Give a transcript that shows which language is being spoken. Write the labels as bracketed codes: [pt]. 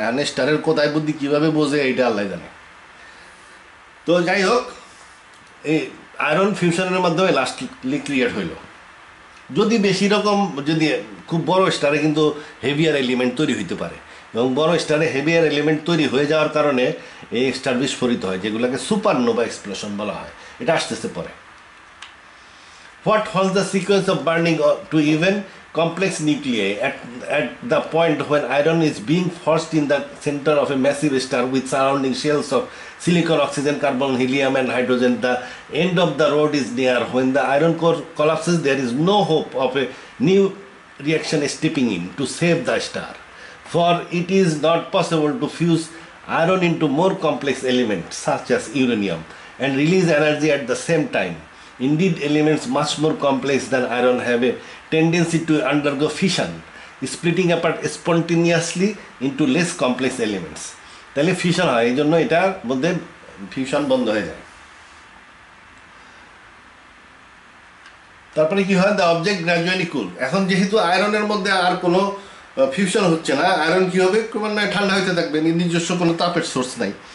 [bn] আর স্টারের কোথায় বুদ্ধি কীভাবে বোঝে, এইটা আল্লাহ জানে। তো যাই হোক, এই আয়রন ফিউশনের মাধ্যমে লাস্টলি ক্রিয়েট হইল। যদি বেশি রকম, যদি খুব বড় স্টারে কিন্তু হেভিয়ার এলিমেন্ট তৈরি হইতে পারে, এবং বড় স্টারে হেভিয়ার এলিমেন্ট তৈরি হয়ে যাওয়ার কারণে এই স্টার বিস্ফোরিত হয়, যেগুলোকে সুপারনোভা এক্সপ্লোশন বলা হয়। এটা আসতেছে পরে। [en] What holds the sequence of burning to even complex nuclei at the point when iron is being forced in the center of a massive star with surrounding shells of silicon, oxygen, carbon, helium and hydrogen? The end of the road is near. When the iron core collapses, there is no hope of a new reaction stepping in to save the star. for it is not possible to fuse iron into more complex elements such as uranium and release energy at the same time. Indeed, elements much more complex than iron have a tendency to undergo fission, splitting apart spontaneously into less complex elements. [bn] তাহলে fusion হয়, এই জন্য এটার মধ্যে fusion বন্ধ হয়ে যায়। তারপরে কি হয়, [en] The object gradually cool. [bn] এখন যেহেতু আয়রনের মধ্যে আর কোনো ফিউশন হচ্ছে না, আয়রন কি হবে, ক্রমান্বয়ে ঠান্ডা হতে থাকবে, নিজস্ব কোনো তাপের সোর্স নাই।